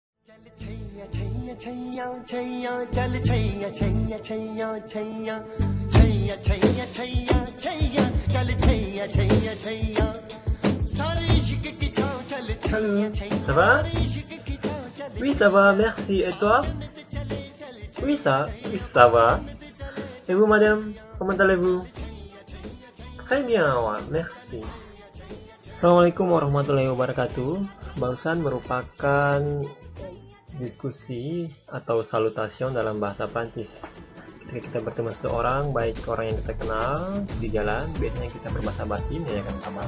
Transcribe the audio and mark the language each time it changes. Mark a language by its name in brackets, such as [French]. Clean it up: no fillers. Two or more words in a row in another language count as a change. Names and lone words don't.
[Hindi] छैया छैया छैया छैया चल छैया छैया छैया छैया छैया छैया छैया छैया चल छैया छैया छैया सारे इश्क की छाँव चल छैया छैया [French] Ça va? [Hindi] सारे इश्क की छाँव चल [French] Oui, ça va, merci. Et toi? Oui, ça va. Et vous, madame? Comment allez-vous? Très bien, ouais, merci. [Arabic] السلام عليكم ورحمة الله وبركاته. [Indonesian] Barusan merupakan diskusi atau salutation dalam bahasa Prancis. Ketika kita bertemu seseorang, baik orang yang kita kenal di jalan, biasanya kita berbahasa basi, menanyakan kabar.